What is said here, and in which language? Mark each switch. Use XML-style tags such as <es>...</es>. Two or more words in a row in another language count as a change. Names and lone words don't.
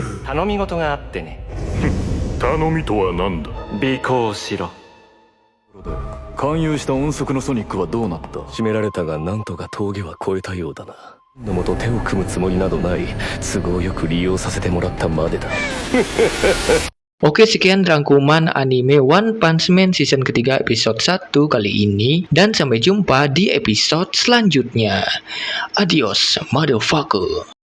<ja>頼み事があってね。頼みとは何だ。尾行しろ。勧誘した音速のソニックはどうなった？締められたがなんとか峠は越えたようだな。のもと手を組むつもりなどない。都合よく利用させてもらったまでだ。</ja> <id>Oke, sekian rangkuman anime One Punch Man season ketiga episode 1 kali ini, dan sampai jumpa di episode selanjutnya.</id> <en>Adios, motherfucker.</en>